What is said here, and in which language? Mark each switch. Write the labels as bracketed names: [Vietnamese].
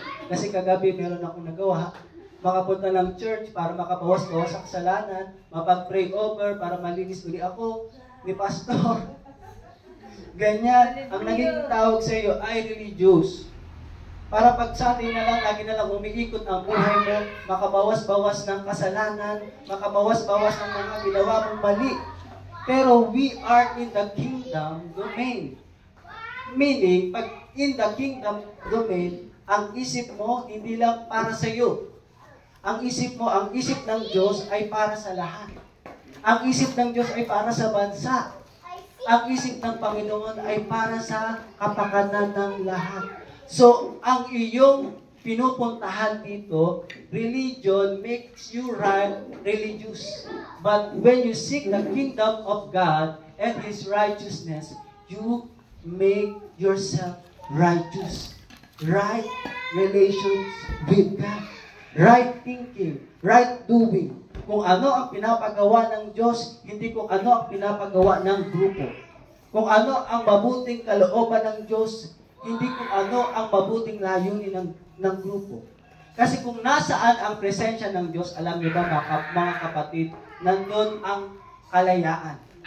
[Filipino] Kasi kagabi meron akong nagawa, makapunta ng church para makabawas-bawas ang kasalanan, mapag-pray over para malinis uli ako ni pastor. Ganyan, ang naging tawag sa iyo ay religious. Para pag sa atin na lang, lagi na lang umiikot ang buhay mo, makabawas-bawas ng kasalanan, makabawas-bawas ng mga ginawa mong mali. [English] Pero we are in the kingdom domain. [Filipino] Meaning, pag [English] in the kingdom domain, [Filipino] ang isip mo hindi lang para sa iyo. Ang isip ng Diyos ay para sa lahat. Ang isip ng Diyos ay para sa bansa. Ang isip ng Panginoon ay para sa kapakanan ng lahat. So, ang iyong pinupuntahan dito, [English] religion makes you religious. But when you seek the kingdom of God and His righteousness, you make yourself righteous. Right relations with God. Right thinking. Right doing. [Filipino] Kung ano ang pinapagawa ng Diyos, hindi kung ano ang pinapagawa ng grupo. Kung ano ang mabuting kalooban ng Diyos, hindi kung ano ang mabuting layunin ng grupo. Kasi kung nasaan ang presensya ng Diyos, alam niyo ba mga kapatid, nandun ang kalayaan.